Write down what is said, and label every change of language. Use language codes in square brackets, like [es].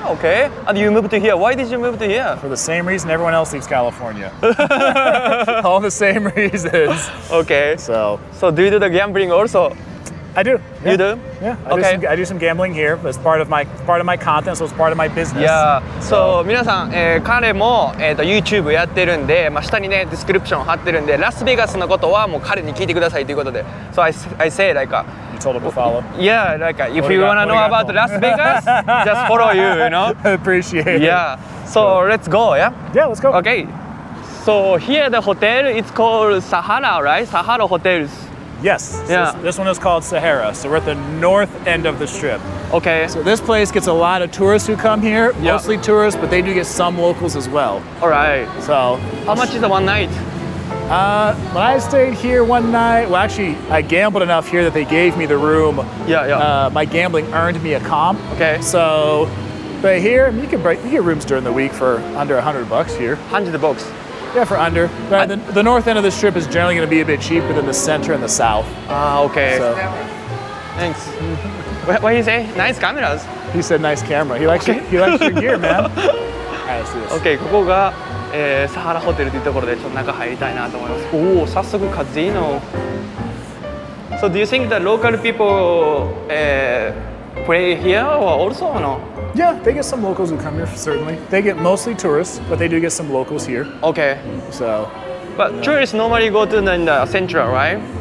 [en] Ah, okay. And you moved to here. Why did you move to here? For the same reason everyone else leaves California. All the same reasons. Okay. So do you do the gambling also? I do. Yeah. You do? Yeah. Okay. I do some gambling here as part of my content, so it's part of my business. Yeah. [ja] So 皆さん、彼も、YouTube やってるんで、下にねディスクリプション貼ってるんで、ラスベガスのことはもう彼に聞いてくださいということで。 [en] So I say like You told him to follow. Yeah, like if you wanna know about Las Vegas, just follow you know. I appreciate it. Yeah. So let's go, yeah? Yeah, let's go. Okay. So here the hotel it's called Sahara, right? Sahara Hotels. Yes. Yeah. This one is called Sahara. So we're at the north end of the strip. Okay. So this place gets a lot of tourists who come here, Yeah. mostly tourists, but they do get some locals as well. All right. So How much is the one night? when I stayed here one night, well actually I gambled enough here that they gave me the room. Yeah. My gambling earned me a comp. Okay. So, but here you get rooms during the week for under $100 here. $100. Yeah, for under. But the north end of the strip is generally going to be a bit cheaper than the center and the south. Ah, okay. So Thanks. What do you say? Nice cameras. he said, "Nice camera." He likes Okay. your gear, man. All right, let's do this. [ja] OK、ここが、サハラホテルというところでちょっと中入りたいなと思います。おお、早速カジノ。 [en] So do you think that local people play here or also or no? Yeah, they get some locals who come here, certainly. They get mostly tourists, but they do get some locals here. Okay. So, But tourists normally go to the central, right?